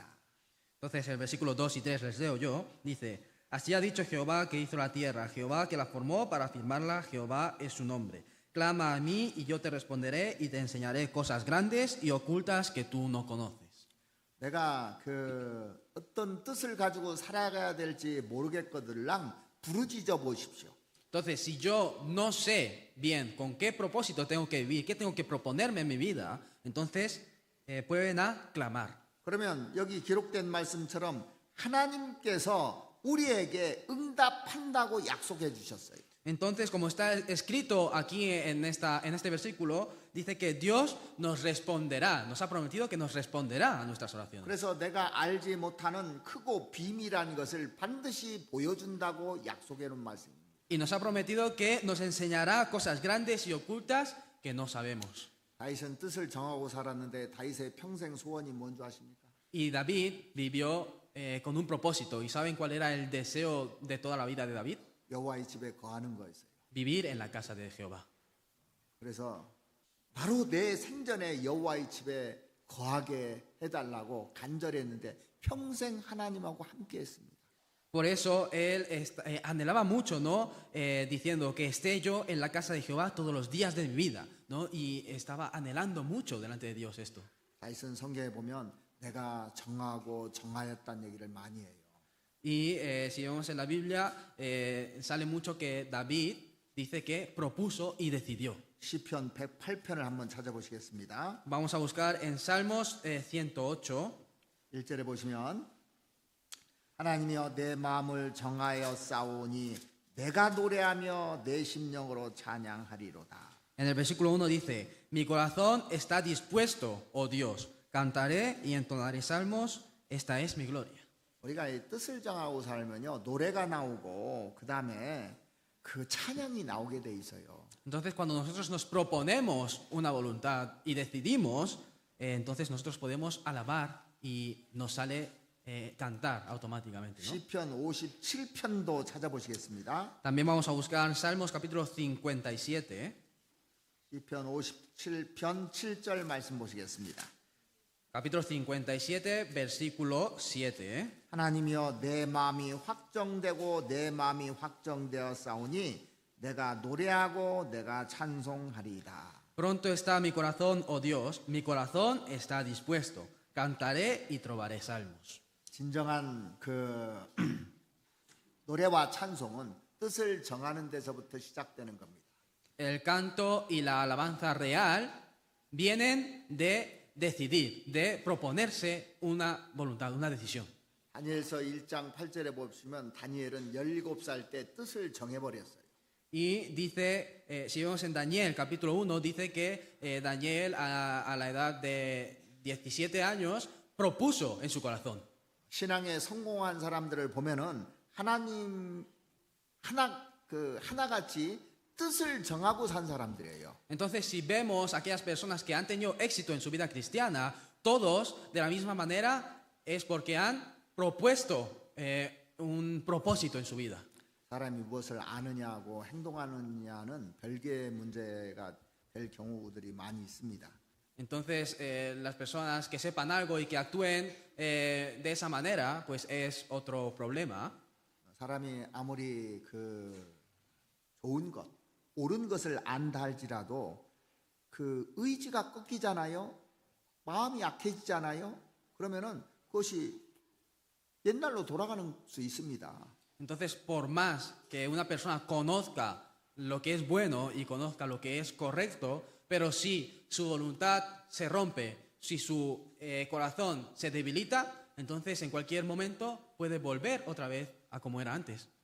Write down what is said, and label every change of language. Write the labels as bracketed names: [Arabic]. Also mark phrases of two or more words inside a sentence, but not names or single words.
[Spanish] Entonces el versículo 2 y 3 les leo yo. Dice: Así ha dicho Jehová que hizo la tierra, Jehová que la formó para firmarla, Jehová es su nombre. Clama a mí y yo te responderé y te enseñaré cosas grandes y ocultas que tú no conoces. [Korean] 내가 어떤 뜻을 가지고 살아가야 될지 모르겠거들랑 부르짖어 보십시오. [Spanish] Entonces, si yo no sé bien con qué propósito tengo que vivir, qué tengo que proponerme en mi vida, entonces pueden clamar. [Korean] 그러면 여기 기록된 말씀처럼 하나님께서 우리에게 응답한다고 약속해 주셨어요. [Spanish] Entonces, como está escrito aquí en este versículo, dice que Dios nos responderá, nos ha prometido que nos responderá a nuestras oraciones. [Korean] 그래서 내가 알지 못하는 크고 비밀한 것을 반드시 보여준다고 약속해 놓은 말씀입니다. [Spanish] Y nos ha prometido que nos enseñará cosas grandes y ocultas que no sabemos. [Korean] 다윗은 뜻을 정하고 살았는데 다윗의 평생 소원이 뭔지 아십니까? [Spanish] Y David vivió con un propósito. ¿Y saben cuál era el deseo de toda la vida de David? [Korean] 여호와의 집에 거하는 거였어요. [Spanish] Vivir en la casa de Jehová. [Korean] 그래서 바로 내 생전에 여호와의 집에 거하게 해달라고 간절했는데 평생 하나님하고 함께했습니다. [Spanish] Por eso él anhelaba mucho, ¿no? Diciendo que esté yo en la casa de Jehová todos los días de mi vida, ¿no? Y estaba anhelando mucho delante de Dios esto. [Korean] 다윗은 성경에 보면 내가 정하고 정하였다는 얘기를 많이 해요. [Spanish] Y si vemos en la Biblia, sale mucho que David dice que propuso y decidió. [Korean] 시편 108편을 한번 찾아보시겠습니다. [Spanish] Vamos a buscar en Salmos 108. [Korean] 1절에 보시면 하나님이여 내 마음을 정하여 싸우니 내가 노래하며 내 심령으로 찬양하리로다. [Spanish] En el versículo 1 dice: Mi corazón está dispuesto, oh Dios, cantaré y entonaré salmos, esta es mi gloria. [Korean] 우리가 이 뜻을 정하고 살면요 노래가 나오고 그 다음에 그 찬양이 나오게 돼 있어요. [Spanish] Entonces, cuando nosotros nos proponemos una voluntad y decidimos, entonces nosotros podemos alabar y nos sale cantar automáticamente, ¿no? [Korean] 시편 57편도 찾아보시겠습니다. [Spanish] También vamos a buscar Salmos capítulo 57. [Korean] 시편 57편 7절 말씀 보시겠습니다. [Spanish] Capítulo 57, versículo 7. [Korean] 하나님이여 내 마음이 확정되고 내 마음이 확정되어 싸우니 내가 노래하고 내가 찬송하리이다. [Spanish] Pronto está mi corazón, oh Dios, mi corazón está dispuesto. Cantaré y trovaré salmos. [Korean] 진정한 그 노래와 찬송은 뜻을 정하는 데서부터 시작되는 겁니다. [Spanish] El canto y la alabanza real vienen de decidir, de proponerse una voluntad, una decisión. [Korean] 다니엘서 1장 8절에 보시면 다니엘은 17살 때 뜻을 정해버렸어요. [Spanish] Y dice, si vemos en Daniel capítulo 1, dice que Daniel a la edad de 17 años propuso en su corazón. [Korean] 신앙에 성공한 사람들을 보면은 하나님 하나같이 뜻을 정하고 산 사람들이에요. [Spanish] Entonces, si vemos aquellas personas que han tenido éxito en su vida cristiana, todos de la misma manera es porque han propuesto un propósito en su vida. [Korean] 사람이 무엇을 아느냐하고 행동하느냐는 별개의 문제가 될 경우들이 많이 있습니다. [Spanish] Entonces, las personas que sepan algo y que actúen de esa manera, pues es otro problema. [Korean] 사람이 아무리 좋은 것, 옳은 것을 안다 할지라도 그 의지가 꺾이잖아요. 마음이 약해지잖아요. 그러면은 그것이 옛날로 돌아가는 수 있습니다. [Spanish] Entonces, por más que una persona conozca lo que es bueno y conozca lo que es correcto, pero si su voluntad se rompe, si su corazón se debilita, entonces en cualquier momento puede volver otra vez a como era antes.